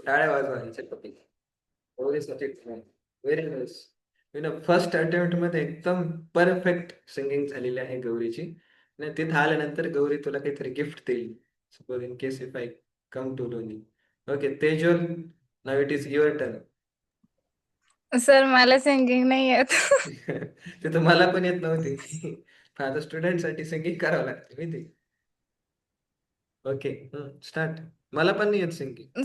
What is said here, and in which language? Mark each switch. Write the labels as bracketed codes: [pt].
[mr] टाळ्या वाजवा यांच्यासाठी. गौरीसाठी [en] Very nice. [mr] फर्स्ट अटेम्प्ट मध्ये एकदम परफेक्ट सिंगिंग झालेली आहे गौरीची. आणि तिथं आल्यानंतर गौरी तुला काहीतरी गिफ्ट देईल. [en] Suppose in case if I come to Loni. Okay Tejal, now it is your turn. [mr] Sir मला सिंगिंग नाही येत. ते तर मला पण येत नव्हती. पण आता स्टुडंट साठी सिंगिंग करावं लागते माहिती. Okay, start. मला पण नाही येत सिंगिंग.